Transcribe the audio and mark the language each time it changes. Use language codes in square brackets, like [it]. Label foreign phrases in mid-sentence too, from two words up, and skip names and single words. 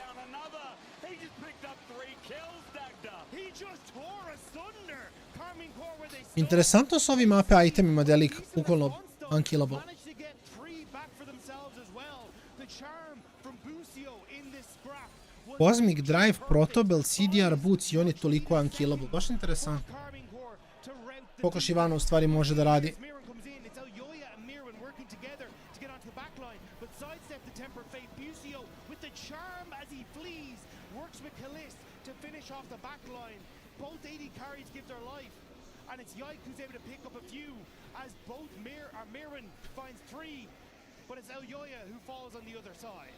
[bs] Interesantno s ovim AP itemima da je lik bukvalno unkillable. Cosmic Drive, Protobel, CDR Boots i on je toliko unkillable. Baš interesantno. Koliko Shivano u stvari može da radi. [en] And it's Yike who's able to pick up a few as both Mirwin finds 3, but it's Elyoya who falls on the other side.